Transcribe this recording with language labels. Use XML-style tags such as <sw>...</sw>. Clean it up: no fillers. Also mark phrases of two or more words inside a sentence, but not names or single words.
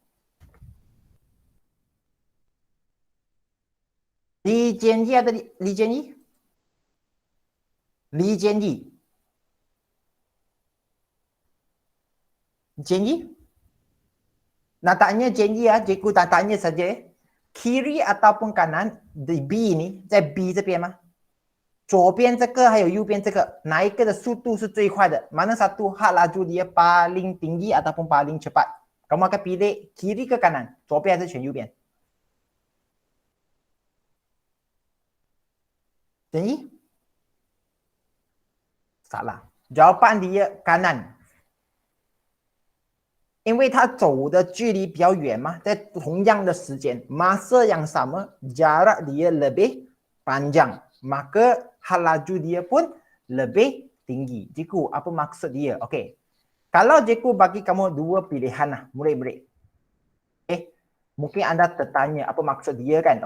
<ms>Li Jianyi ada Li Jianyi? Li Jianyi? Jianyi? Nak tanya Jianyi ya, cikgu tak tanya saja. Kiri ataupun kanan di B ni，</ms> <zh>在 B 这边吗？左边这个还有右边这个，哪一个的速度是最快的？</zh> <ms>Mana satu had laju dia paling tinggi ataupun paling cepat? Kamu akan pilih kiri ke kanan?</ms> <zh>左边还是选右边 ？Jianyi?</zh> <ms>Salah. Jawapan dia kanan.</ms> <zh>因为它走的距离比较远嘛，在同样的时间</zh> <ms>masa yang sama, jarak dia lebih panjang, maka had laju dia pun lebih tinggi. Cikgu, apa maksud dia? Okey. Kalau cikgu bagi kamu dua pilihan lah, murid-murid. Mungkin anda tertanya apa maksud dia kan?</ms>